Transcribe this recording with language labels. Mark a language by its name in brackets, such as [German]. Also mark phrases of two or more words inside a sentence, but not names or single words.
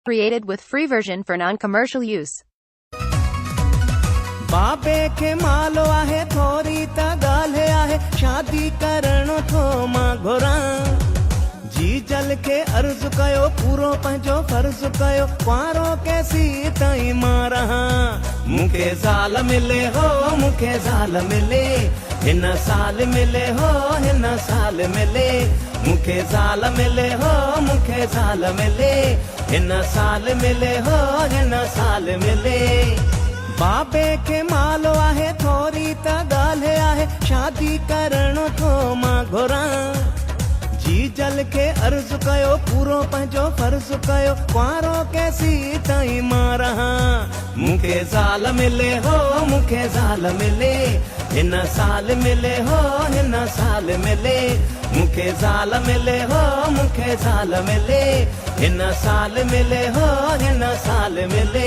[English] Created with free version for non-commercial use. [Sindhi] बाबे के मालो आहे थोरी त ॻाल्हि आहे शादी करणो थो मां घुरां जी जल के अर्ज़ कयो पूरो पंहिंजो फर्ज़ कयो कुंवारो कैसी ताईं मां रहां मूंखे ज़ाल मिले हो मूंखे ज़ाल मिले हिन साल मिले हो हिन साल मिले मूंखे ज़ाल मिले हो मूंखे ज़ाल मिले हिन साल मिले हो हिन साल मिले बाबे के मालो आहे थोरी त ॻाल्हि आहे शादी करणो थो मां घुरां जी जल के अर्ज़ कयो पूरो पंहिंजो फर्ज़ कयो कुंवारो कैसी ताईं मां रहां मूंखे ज़ाल मिले हो मूंखे ज़ाल मिले हिन साल मिले हो हिन साल मिले मूंखे ज़ाल मिले हो मूंखे ज़ाल मिले हिन साल मिले हो हिन साल मिले